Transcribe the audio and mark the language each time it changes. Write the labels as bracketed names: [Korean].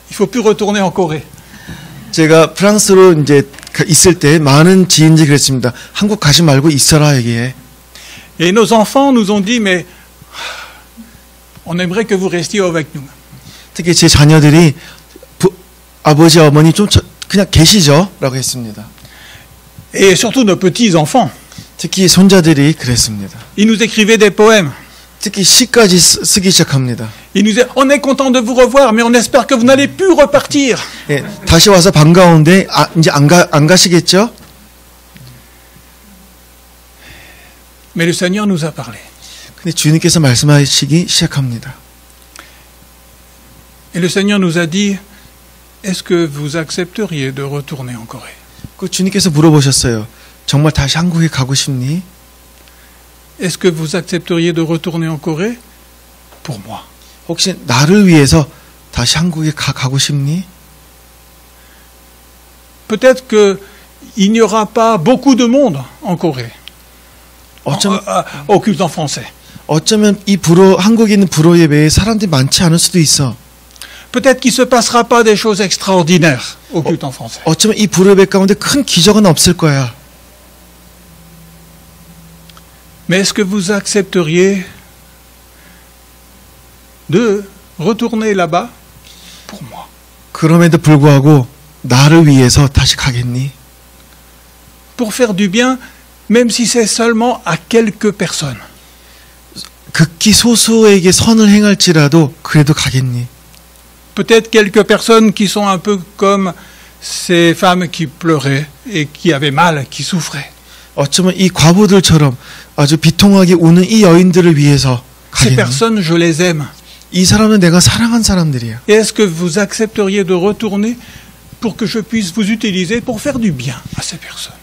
[French] Il ne faut plus retourner en Corée. » [Korean] 제가 프랑스로 이제 있을 때 많은 지인들이 그랬습니다. 한국 가지 말고 있어라 여기에. [French] Et nos enfants nous ont dit « Mais on aimerait que vous restiez avec nous. » [Korean] 특히 제 자녀들이 아버지 어머니 좀 그냥 계시죠? 라고 했습니다. [French] Et surtout nos petits-enfants. [Korean] 특히 손자들이 그랬습니다. [French] Ils nous écrivaient des poèmes. [Korean] 특히 시까지 쓰기 시작합니다. [French] Ils nous disaient « On est content de vous revoir, mais on espère que vous n'allez plus repartir. » [Korean] 예, 다시 와서 반가운데 이제 안 가시겠죠? [French] Mais le Seigneur nous a parlé. [Korean] 근데 주님께서 말씀하시기 시작합니다. [French] Et le Seigneur nous a dit « Est-ce que vous accepteriez de retourner en Corée ?» [Korean] 그 주님께서 물어보셨어요. 정말 다시 한국에 가고 싶니? [French] Est-ce que vous accepteriez de retourner en Corée pour moi? [Korean] 혹시 나를 위해서 다시 한국에 가고 싶니? [French] Peut-être qu'il n'y aura pas beaucoup de monde en Corée, au culte en français. [Korean] 어쩌면 이 한국에 있는 불호 예배에 사람들이 많지 않을 수도 있어. [French] Peut-être qu'il ne se passera pas des choses extraordinaires au culte en français. [Korean] 어쩌면 이 불호 예배 가운데 큰 기적은 없을 거야. [French] Mais est-ce que vous accepteriez de retourner là-bas pour moi? [Korean] 그럼에도 불구하고 나를 위해서 다시 가겠니? [French] Pour faire du bien, même si c'est seulement à quelques personnes. [Korean] 극히 소수에게 선을 행할지라도 그래도 가겠니? [French] Peut-être quelques personnes qui sont un peu comme ces femmes qui pleuraient et qui avaient mal, qui souffraient. [Korean] 어쩌면 이 과부들처럼 아주 비통하게 우는 이 여인들을 위해서 [French] Ces [Korean] 가겠니? [French] personnes, je les aime. [Korean] 이 사람은 내가 사랑한 사람들이야. [French] Et est-ce que vous accepteriez de retourner pour que je puisse vous utiliser pour faire du bien à ces personnes?